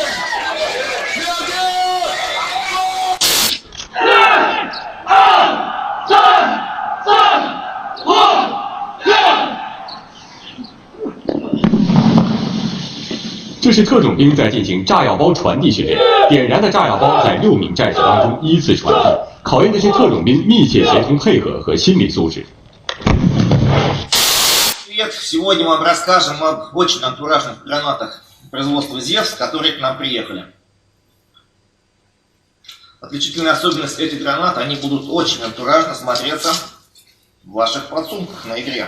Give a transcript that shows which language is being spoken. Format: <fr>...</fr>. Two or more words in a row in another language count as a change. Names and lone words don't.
<pt>Meu Deus!</pt> <zh>这是特种兵在进行炸药包传递训练，点燃的炸药包在6名战士当中依次传递，考验的是特种兵密切协同配合和心理素质。</zh> <ru>Привет! Сегодня мы вам расскажем об очень антуражных гранатах производства «Зевс», которые к нам приехали. Отличительная особенность этих гранат, они будут очень антуражно смотреться в ваших подсумках на игре.</ru>